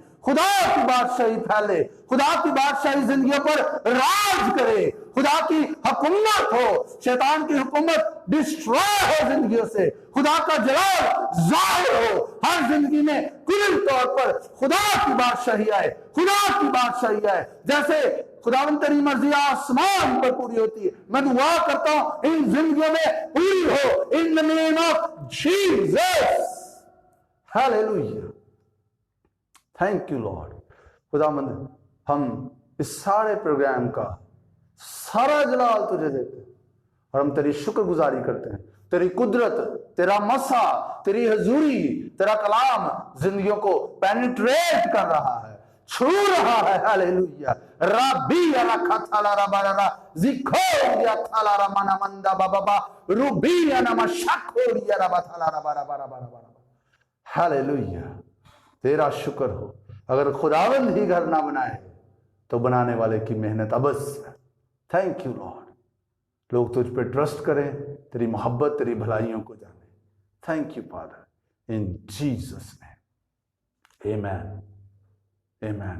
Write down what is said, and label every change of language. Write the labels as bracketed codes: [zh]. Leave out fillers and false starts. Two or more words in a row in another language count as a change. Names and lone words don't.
[ur] خدا کی بادشاہی پھیلے، خدا کی بادشاہی زندگیوں پر راج کرے، خدا کی حکومت ہو، شیطان کی حکومت ڈسٹرائے ہو زندگیوں سے، خدا کا جلال ظاہر ہو ہر زندگی میں، کل طور پر خدا کی بادشاہی آئے، خدا کی بادشاہی آئے۔ جیسے خداوند تیری مرضی آسمان پر پوری ہوتی ہے، میں دعا کرتا ہوں ان زندگیوں میں پوری ہو، [en] in the name of Jesus۔ Hallelujah, thank you Lord. [ur] خداوند، ہم اس سارے پروگرام کا سارا جلال تجھے دیتے ہیں اور ہم تیری شکر گزاری کرتے ہیں۔ تیری قدرت، تیرا مسا، تیری حضوری، تیرا کلام زندگیوں کو پینیٹریٹ کر رہا ہے، چھو رہا ہے۔ ہیلیلویہ۔ ربی رکھا تھالا ربا ربا زکھوریا تھالا رمانا مندا بابا روبیا نما شکوریا ربا تھالا ربا ربا ربا ربا۔ ہیلیلویہ، تیرا شکر ہو۔ اگر خداوند ہی گھر نہ بنائے تو بنانے والے کی محنت ابس ہے۔ [en] Thank you Lord. [ur] لوگ تجھ پہ ٹرسٹ کریں، تیری محبت، تیری بھلائیوں کو جانیں۔ [en] Thank you Father, in Jesus name, amen, amen.